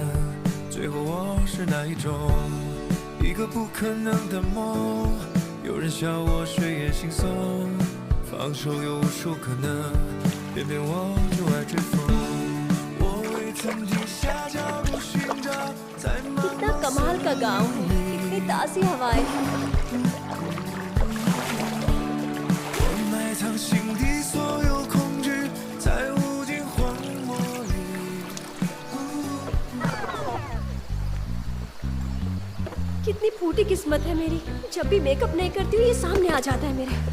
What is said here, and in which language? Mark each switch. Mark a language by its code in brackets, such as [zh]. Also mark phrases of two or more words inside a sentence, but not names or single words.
[zh] 最后我是哪一种？一个不可能的梦，有人笑我睡眼惺忪，放手有无数可能，偏偏我就爱追风。我未曾停下脚步寻找，在茫茫 [hi] कितना कमाल का गाँव है, कितनी ताज़ी हवाएं हैं। [zh] 埋藏心底所有恐惧，在无尽荒漠里。 [hi] कितनी फूटी किस्मत है मेरी। जब भी मेकअप नहीं करती हूँ ये सामने आ जाता है मेरे।